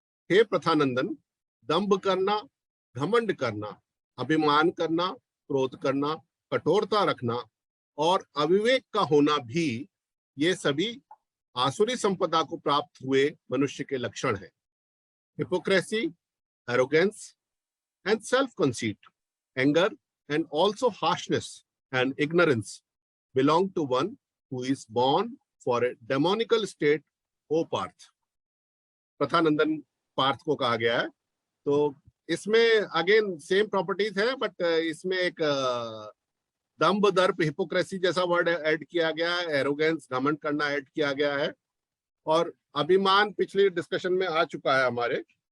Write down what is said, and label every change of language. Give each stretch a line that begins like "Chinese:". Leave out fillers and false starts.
Hindi: हे प्रथानंदन, दंभ करना, घमंड करना, अभिमान करना, क्रोध करना, कठोरता रखना और अविवेक का होना भी, ये सभी आसुरी संपदा को प्राप्त हुए मनुष्य के लक्षण है।
English: Hypocrisy, arrogance and self-conceit, anger and also harshness and ignorance belong to one who is born for a demonical state, O Parth।
Hindi: प्रथानंदन Partha को कहा गया है। तो इसमें अगेन सेम प्रॉपर्टीज है, बट इसमें एक दंभ दर्प हिपोक्रेसी जैसा वर्ड ऐड किया गया है, एरोगेंस घमंड करना ऐड किया गया है, और अभिमान पिछले डिस्कशन में आ चुका है हमारे।